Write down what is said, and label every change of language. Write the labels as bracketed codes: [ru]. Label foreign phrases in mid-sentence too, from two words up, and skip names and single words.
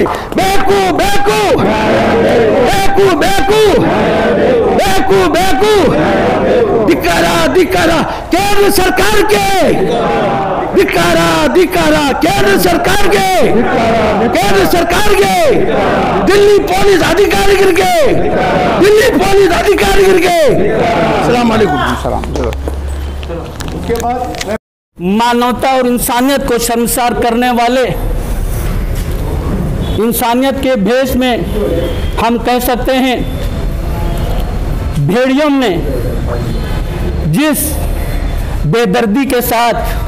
[kn] ಬೇಕು ಬೇಕು ಬೇಕು ಬೇಕು ಬೇಕು ಬೇಕು ಧಿಕ್ಕಾರ ಧಿಕ್ಕಾರ ಕೇಂದ್ರ ಸರ್ಕಾರಕ್ಕೆ, ಧಿಕ್ಕಾರ ಧಿಕ್ಕಾರ ಕೇಂದ್ರ ಸರ್ಕಾರಕ್ಕೆ, ಕೇಂದ್ರ ಸರ್ಕಾರಕ್ಕೆ, ದಿಲ್ಲಿ ಪೊಲೀಸ್ ಅಧಿಕಾರಿಗಳಿಗೆ, ದಿಲ್ಲಿ ಪೊಲೀಸ್ ಅಧಿಕಾರಿಗಳಿಗೆ. [ar] السلام عليكم. [hi] मानवता और इंसानियत को शर्मसार करने वाले, इंसानियत के भेष में हम कह सकते हैं, भेड़ियों ने जिस बेदर्दी के साथ